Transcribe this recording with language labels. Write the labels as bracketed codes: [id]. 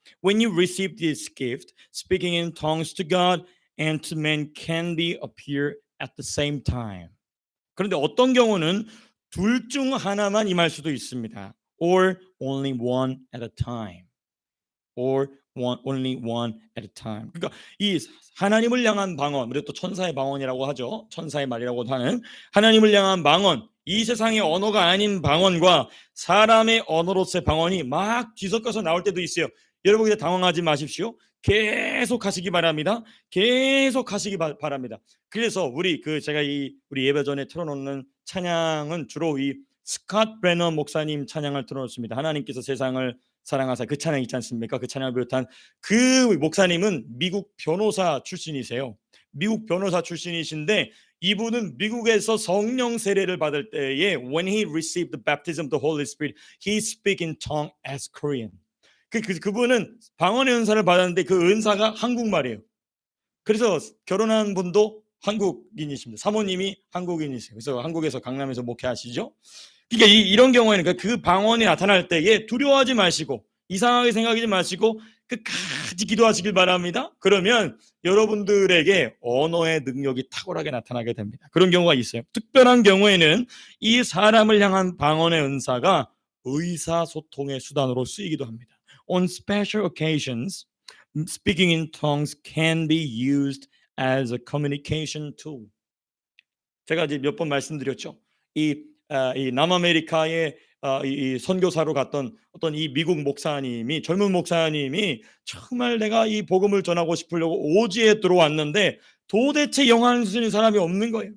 [en] When you receive this gift, speaking in tongues to God and to men can be appear at the same time. [ko] 그런데 어떤 경우는 둘 중 하나만 임할 수도 있습니다. [en] Or only one at a time. Or only one at a time. [ko] 그러니까 이 하나님을 향한 방언, 그리고 또 천사의 방언이라고 하죠. 천사의 말이라고 하는 하나님을 향한 방언, 이 세상의 언어가 아닌 방언과 사람의 언어로서의 방언이 막 뒤섞여서 나올 때도 있어요. 여러분 이제 당황하지 마십시오. 계속 하시기 바랍니다. 계속 하시기 바랍니다. 그래서 제가 우리 예배 전에 틀어놓는 찬양은 주로 이 스캇 브레너 목사님 찬양을 틀어놓습니다. 하나님께서 세상을 사랑하사, 그 찬양 있지 않습니까? 그 찬양을 비롯한 그 목사님은 미국 변호사 출신이세요. 미국 변호사 출신이신데 이분은 미국에서 성령 세례를 받을 때에 [en] when he received the baptism of the Holy Spirit, he speak in tongue as Korean. [ko] 그분은 방언의 은사를 받았는데 그 은사가 한국말이에요. 그래서 결혼한 분도 한국인이십니다. 사모님이 한국인이세요. 그래서 한국에서 강남에서 목회하시죠. 그러니까 이런 경우에는 그 방언이 나타날 때에 두려워하지 마시고 이상하게 생각하지 마시고 끝까지 기도하시길 바랍니다. 그러면 여러분들에게 언어의 능력이 탁월하게 나타나게 됩니다. 그런 경우가 있어요. 특별한 경우에는 이 사람을 향한 방언의 은사가 의사소통의 수단으로 쓰이기도 합니다. [en] On special occasions, speaking in tongues can be used as a communication tool. [ko] 제가 이제 몇 번 말씀드렸죠. 이 남아메리카의 이 선교사로 갔던 어떤 이 미국 목사님이, 젊은 목사님이 정말 내가 이 복음을 전하고 싶으려고 오지에 들어왔는데 도대체 영향을 주는 사람이 없는 거예요.